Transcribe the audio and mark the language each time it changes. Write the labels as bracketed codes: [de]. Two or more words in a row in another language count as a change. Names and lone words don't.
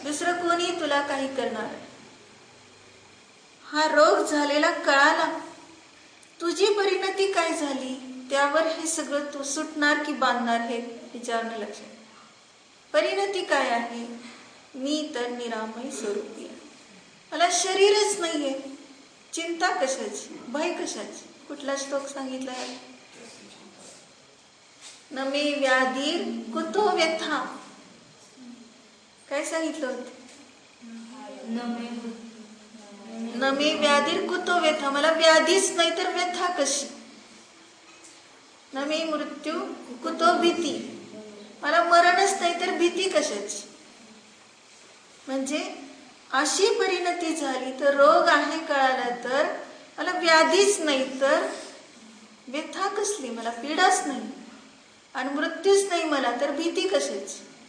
[mr] दुसरं कोणी तुला काही करणार आहे. हा रोग झालेला कळाला, तुझी परिणती काय झाली, त्यावर हे सगळं तू सुटणार की बांधणार हे विचारणं लक्षात. परिणती काय आहे, मी तर निरामय स्वरूपी आहे. मला शरीरच नाहीये. चिंता कशाची, भय कशाची. कुठला श्लोक सांगितला आहे, [sa] न मे व्याधीर कुतो व्यथा. [mr] काय सांगितलं होतं, [sa] न मे व्याधीर कुतो व्यथा. [mr] मला व्याधीच नाही तर व्यथा कशी. [sa] न मे मृत्यू कुतो भीती. [mr] मला मरणच नाही तर भीती कशाची. म्हणजे अशी परिणती झाली तर रोग आहे कळाला तर मला व्याधीच नाही तर व्यथा कसली, मला पीडाच नाही आणि मृत्यूच नाही मला तर भीती कशाची.